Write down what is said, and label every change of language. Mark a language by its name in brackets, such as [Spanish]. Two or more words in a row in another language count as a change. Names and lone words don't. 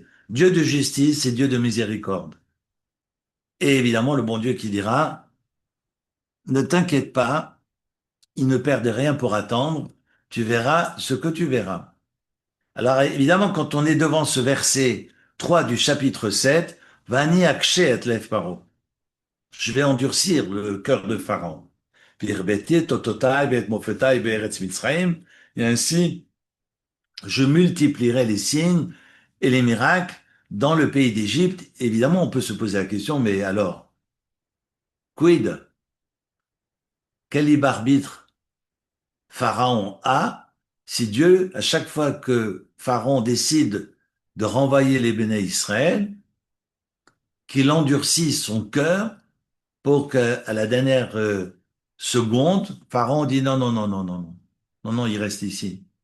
[French] Dieu de justice et Dieu de miséricorde. Et évidemment, le bon Dieu qui dira, ne t'inquiète pas, ils ne perdent rien pour attendre, tu verras ce que tu verras. Alors évidemment, quand on est devant ce verset 3 du chapitre 7, [Hebrew] ואני אקשה את לב פרעה. [French] Je vais endurcir le cœur de Pharaon. [Hebrew] והרביתי את אותותי ואת מופתי בארץ מצרים. [French] Et ainsi, je multiplierai les signes et les miracles dans le pays d'Égypte. Évidemment, on peut se poser la question, mais alors, quid? Quel libre arbitre Pharaon a si Dieu, à chaque fois que Pharaon décide de renvoyer les [Hebrew] בני ישראל, [French] qu'il endurcit son cœur pour qu'à la dernière seconde, Pharaon dit non, non, non, non, non, non, non, non, il reste ici.